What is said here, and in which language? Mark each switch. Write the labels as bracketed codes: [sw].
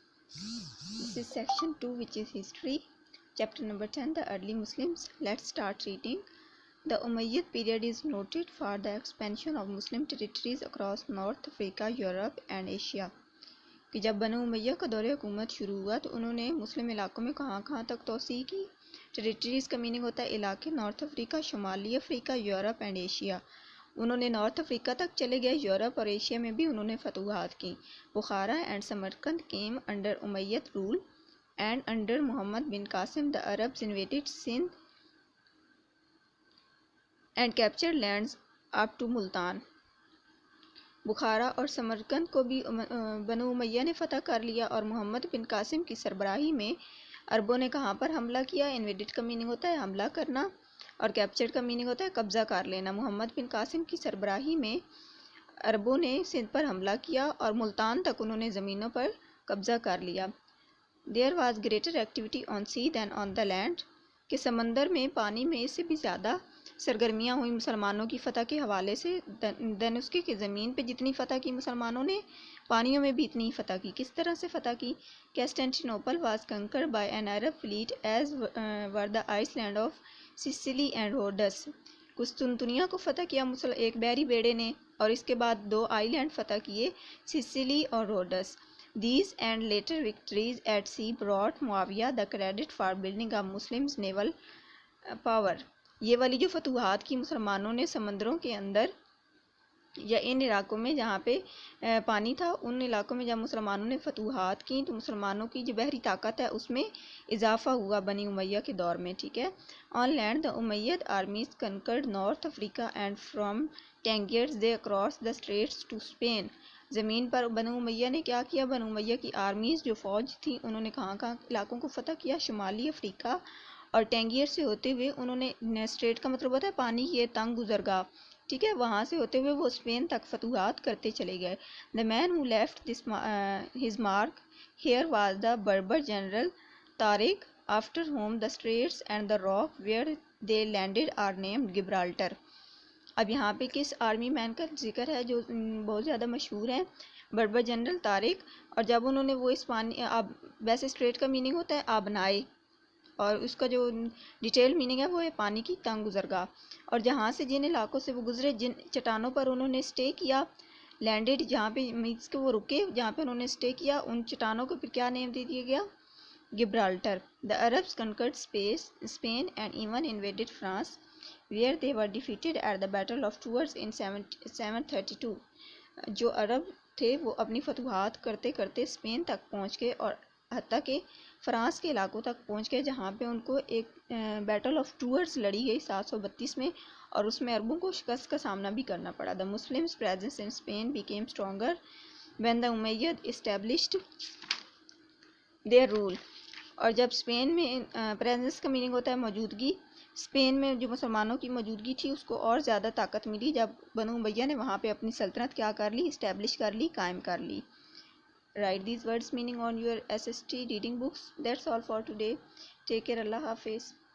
[en] This is section 2, which is history. Chapter number 10, the early Muslims. Let's start reading. The Umayyad period is noted for the expansion of Muslim territories across North Africa, Europe and Asia. [ur] کہ جب بنو امیہ کا دور حکومت شروع ہوا تو انہوں نے مسلم علاقوں میں کہاں تک توسیع کی. ٹریٹریز کا میننگ ہوتا ہے علاقے. نارتھ افریقہ، شمالی افریقہ، یورپ اینڈ ایشیا. انہوں نے نارتھ افریقہ تک چلے گئے. یورپ اور ایشیا میں بھی انہوں نے فتوحات کی. [en] Bukhara and Samarkand came under Umayyad rule and under Muhammad bin Qasim the Arabs invaded Sindh and captured lands up to Multan. [ur] Bukhara اور سمرقند کو بھی بنو امیہ نے فتح کر لیا اور محمد بن قاسم کی سربراہی میں عربوں نے کہاں پر حملہ کیا. انویڈڈ کا میننگ ہوتا ہے حملہ کرنا اور کیپچرڈ کا میننگ ہوتا ہے قبضہ کر لینا. محمد بن قاسم کی سربراہی میں عربوں نے سندھ پر حملہ کیا اور ملتان تک انہوں نے زمینوں پر قبضہ کر لیا. [en] There was greater activity on sea than on the land. [ur] کہ سمندر میں پانی میں اس سے بھی زیادہ سرگرمیاں ہوئی مسلمانوں کی فتح کے حوالے سے دن اس کے کہ زمین پہ جتنی فتح کی مسلمانوں نے پانیوں میں بھی اتنی فتح کی. کس طرح سے فتح کی؟ [en] Constantinople was conquered by an Arab fleet as were the island of Sicily and Rhodes. [ur] قسطنطنیہ کو فتح کیا ایک بحری بیڑے نے اور اس کے بعد 2 آئی لینڈ فتح کیے سسلی اور roads. [en] These and later victories at sea brought Muawiya the credit for building up Muslims naval power. [ur] یہ والی جو فتوحات کی مسلمانوں نے سمندروں کے اندر یا ان علاقوں میں جہاں پہ پانی تھا ان علاقوں میں جب مسلمانوں نے فتوحات کی تو مسلمانوں کی جو بحری طاقت ہے اس میں اضافہ ہوا بنی امیہ کے دور میں. ٹھیک ہے. [en] On land the Umayyad armies conquered North Africa and from Tangiers they crossed the straits to Spain. [ur] زمین پر بنو امیہ نے کیا کیا؟ بنو امیہ کی آرمیز جو فوج تھی انہوں نے کہاں علاقوں کو فتح کیا؟ شمالی افریقہ اور ٹینگیئر سے ہوتے ہوئے انہوں نے اسٹریٹ کا مطلب ہوتا ہے پانی کی تنگ گزرگاہ. ٹھیک ہے. وہاں سے ہوتے ہوئے وہ اسپین تک فتوحات کرتے چلے گئے. [en] The man who left his mark here was the Berber general Tariq, after whom the straits and the rock where they landed are named Gibraltar. [ur] اب یہاں پہ کس آرمی مین کا ذکر ہے جو بہت زیادہ مشہور ہیں؟ بربر جنرل طارق. اور جب انہوں نے وہ اس پانی ویسے اسٹریٹ کا میننگ ہوتا ہے آبنائے اور اس کا جو ڈیٹیل میننگ ہے وہ ہے پانی کی تنگ گزرگاہ. اور جہاں سے جن علاقوں سے وہ گزرے جن چٹانوں پر انہوں نے اسٹے کیا لینڈڈ جہاں پہ میٹس کے وہ رکے جہاں پہ انہوں نے اسٹے کیا ان چٹانوں کو پھر کیا نیم دے دیا گیا؟ گبرالٹر. [en] The Arabs conquered Spain and even invaded France where they were defeated at the Battle of Tours in 732. [ur] جو عرب تھے وہ اپنی فتوحات کرتے کرتے اسپین تک پہنچ گئے اور حتیٰ کہ فرانس کے علاقوں تک پہنچ گئے جہاں پہ ان کو ایک بیٹل آف ٹورز لڑی گئی 732 میں اور اس میں عربوں کو شکست کا سامنا بھی کرنا پڑا. [en] The Muslims' presence in Spain became stronger when the Umayyad established their rule. [ur] اور جب اسپین میں پریزنس کا میننگ ہوتا ہے موجودگی. اسپین میں جو مسلمانوں کی موجودگی تھی اس کو اور زیادہ طاقت ملی جب بنو امیہ نے وہاں پہ اپنی سلطنت کیا کر لی؟ اسٹیبلش کر لی، قائم کر لی. [en] Write these words meaning on your SST reading books. That's all for today. Take care. Allah Hafiz.